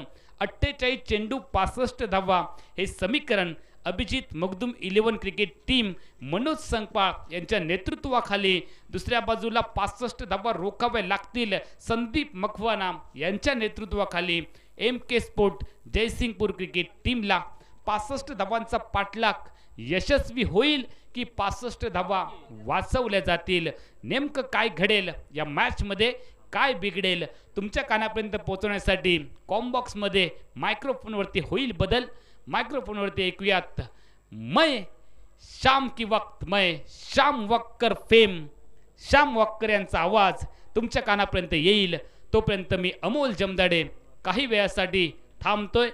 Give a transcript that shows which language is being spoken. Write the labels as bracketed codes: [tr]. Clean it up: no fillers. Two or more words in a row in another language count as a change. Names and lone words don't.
[mr] 48 चेंडू 65 धावा हे समीकरण अभिजित मखदूम 11 क्रिकेट टीम मनोज संकपाळ यांच्या नेतृत्वाखाली दुसऱ्या बाजूला 65 धावा रोखाव्या लागतील संदीप मकवाना यांच्या नेतृत्वाखाली MK स्पोर्ट जयसिंगपूर क्रिकेट टीमला 65 धावांचा पाठलाग यशस्वी होईल की 65 धावा वाचवल्या जातील. नेमकं काय घडेल या मॅच मध्ये, काय बिघडेल, तुमच्या कानापर्यंत पोहोचवण्यासाठी कॉमबॉक्समध्ये मायक्रोफोनवरती होईल बदल. मायक्रोफोनवरती ऐकूयात मैं शाम की वक्त, मैं शाम वक्कर फेम, शाम वक्कर यांचा आवाज तुमच्या कानापर्यंत येईल. तोपर्यंत मी अमोल जमदाडे काही वेळासाठी थांबतोय.